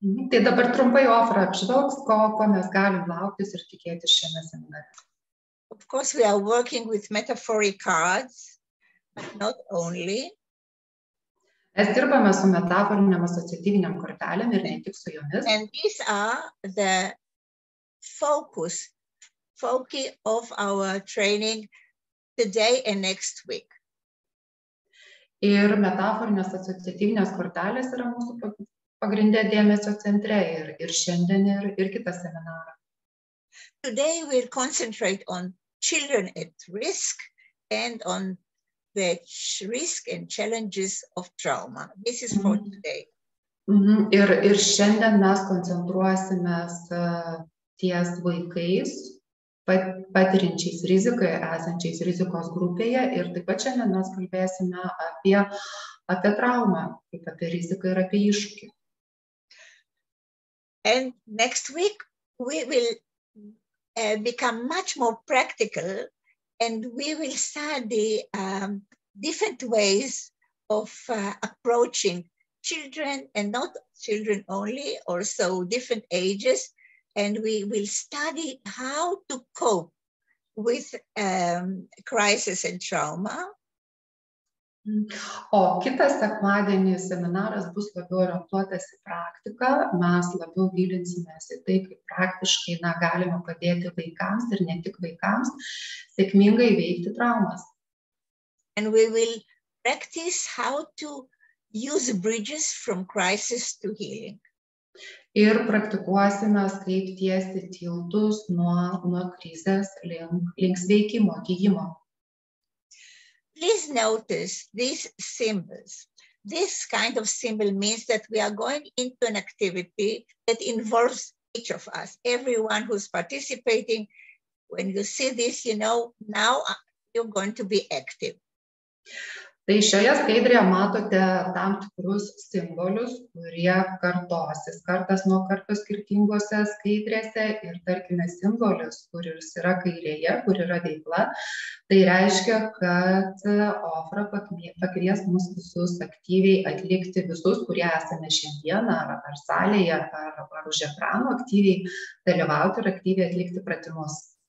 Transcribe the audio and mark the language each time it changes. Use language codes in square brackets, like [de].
[lt] Tai dabar trumpai Ofra apžvelgs, ko mes galim lauktis ir tikėtis šiame seminare. [en] Of course, we are working with metaphoric cards, but not only. [lt] Mes dirbame su metaforiniam asociatyviniam kortelėm ir ne tik su jomis. [en] And these are the foci of our training today and next week. [lt] Ir metaforinės asociatyvinės kortelės yra mūsų pagrindė dėmesio centre ir šiandien ir kitą seminarą. [en] Today we'll concentrate on children at risk and on the risk and challenges of trauma. This is for today. [lt] Ir šiandien mes koncentruosimės ties vaikais, patiriančiais riziką, esančiais rizikos grupėje, ir taip pat šiandien mes kalbėsime apie traumą, kaip apie riziką ir apie iššūkį. [en] And next week we will become much more practical, and we will study different ways of approaching children, and not children only, also different ages. And we will study how to cope with crisis and trauma. [lt] O kitas sekmadienį seminaras bus labiau orientuotas į praktiką. Mes labiau gilinsimės į tai, kaip praktiškai galime padėti vaikams ir ne tik vaikams sėkmingai veikti traumas. [en] And we will practice how to use bridges from crisis to healing. [lt] Ir praktikuosime, kaip tiesti tiltus nuo krizės link sveikimo, gyjimo. [en] Please notice these symbols. This kind of symbol means that we are going into an activity that involves each of us, everyone who's participating. When you see this, you know, now you're going to be active. [lt] Tai šioje skaidrėje matote tam tikrus simbolius, kurie kartosis kartas nuo karto skirtingose skaidrėse, ir tarkime simbolis, kuris yra kairėje, kur yra veikla, tai reiškia, kad Ofra pakvies mus visus aktyviai atlikti, visus, kurie esame šiandieną ar salėje, ar už ekrano, aktyviai dalyvauti ir aktyviai atlikti pratimus.